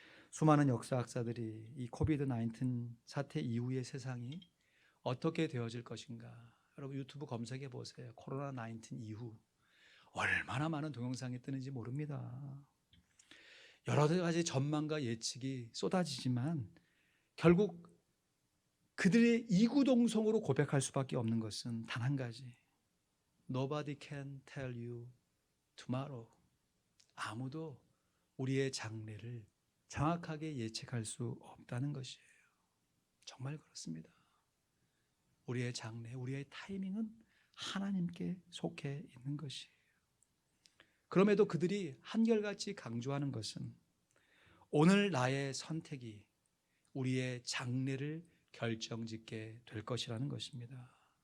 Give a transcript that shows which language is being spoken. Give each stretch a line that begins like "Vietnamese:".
Korean: 수많은 역사학자들이 이 코비드-19 사태 이후의 세상이 어떻게 되어질 것인가, 여러분 유튜브 검색해 보세요. 코로나19 이후 얼마나 많은 동영상이 뜨는지 모릅니다. 여러 가지 전망과 예측이 쏟아지지만 결국 그들의 이구동성으로 고백할 수밖에 없는 것은 단 한 가지.
English: Nobody can tell you tomorrow.
Korean: 아무도 우리의 장래를 정확하게 예측할 수 없다는 것이에요. 정말 그렇습니다. 우리의 장래, 우리의 타이밍은 하나님께 속해 있는 것이에요. 그럼에도 그들이 한결같이 강조하는 것은 오늘 나의 선택이 우리의 장래를 결정짓게 될 것이라는 것입니다.